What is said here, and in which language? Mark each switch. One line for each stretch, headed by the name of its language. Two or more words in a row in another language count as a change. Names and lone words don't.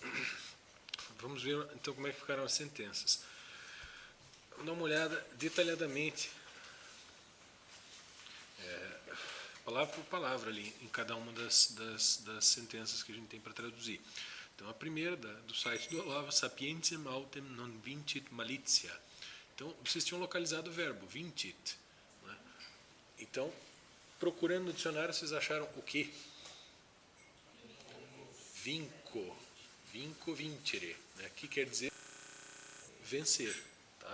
Portuguese: Vamos ver então como é que ficaram as sentenças. Vamos dar uma olhada detalhadamente, palavra por palavra ali, em cada uma das sentenças que a gente tem para traduzir. Então a primeira, do site do Olavo,
Latin: sapientiam autem non vincit malitia.
Portuguese: Então vocês tinham localizado o verbo, vincit. Né? Então, procurando no dicionário, vocês acharam o quê?
Latin: Vinco. Vinco vincere. Né?
Portuguese: Que quer dizer vencer. Tá?